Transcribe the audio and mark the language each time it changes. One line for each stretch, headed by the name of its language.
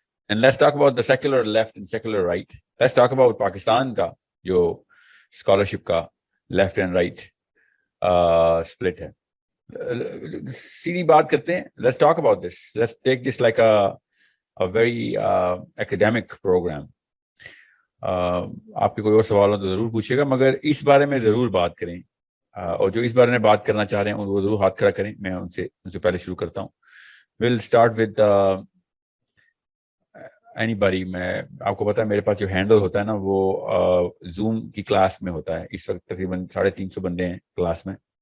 English: And let's talk about the secular left and secular right. Let's talk about
Hindi: Pakistan ka jo scholarship ka left and right split hai. सीधी बात करते हैं.
English: Let's talk about this. Let's take this like a very academic program.
Hindi: आपके कोई और सवाल हो तो ज़रूर पूछिएगा, मगर इस बारे में ज़रूर बात करें. और जो इस बारे में बात करना चाह रहे हैं वो ज़रूर हाथ खड़ा करें. मैं उनसे पहले शुरू करता हूँ.
English: We'll start with anybody.
Hindi: मैं आपको पता है मेरे पास जो हैंडल होता है ना वो Zoom की क्लास में होता है. इस वक्त तकरीबन 350 बंदे हैं क्लास में.